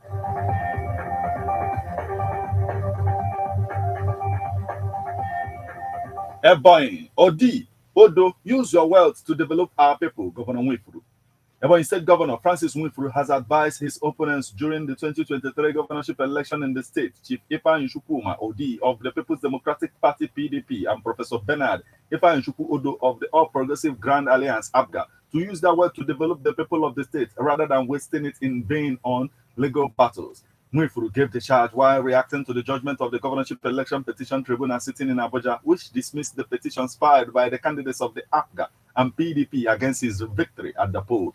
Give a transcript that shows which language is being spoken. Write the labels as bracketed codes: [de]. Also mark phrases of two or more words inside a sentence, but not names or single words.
[en] Ebonyi, Odi, Odo, use your wealth to develop our people, Governor Nwifuru. Ebonyi State Governor Francis Nwifuru has advised his opponents during the 2023 governorship election in the state, Chief Ifeanyi Chukwuma Odi of the People's Democratic Party PDP and Professor Bernard Ifeanyi Chukwu Odo of the All Progressive Grand Alliance ABGA to use their wealth to develop the people of the state rather than wasting it in vain on legal battles. Nwifuru gave the charge while reacting to the judgment of the governorship election petition tribunal sitting in Abuja, which dismissed the petitions filed by the candidates of the APGA and PDP against his victory at the poll.